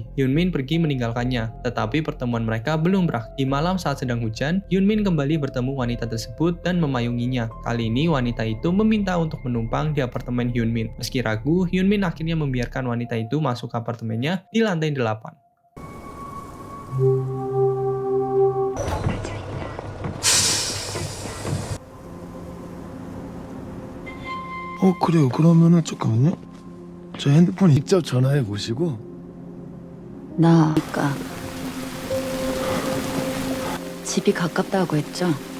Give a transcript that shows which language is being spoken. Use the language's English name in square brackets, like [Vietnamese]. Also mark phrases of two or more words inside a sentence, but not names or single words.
[Indonesian] Hyun Min pergi meninggalkannya, tetapi pertemuan mereka belum berakhir. Di malam saat sedang hujan, Hyun Min kembali bertemu wanita tersebut dan memayunginya. Kali ini wanita itu meminta untuk menumpang di apartemen Hyun Min. Meski ragu, Hyun Min akhirnya membiarkan wanita itu masuk ke apartemennya di lantai 8. [Korean] 그래요. 그러면은 잠깐만요. 저 핸드폰 직접 전화해 보시고. 나니까 집이 가깝다고 했죠?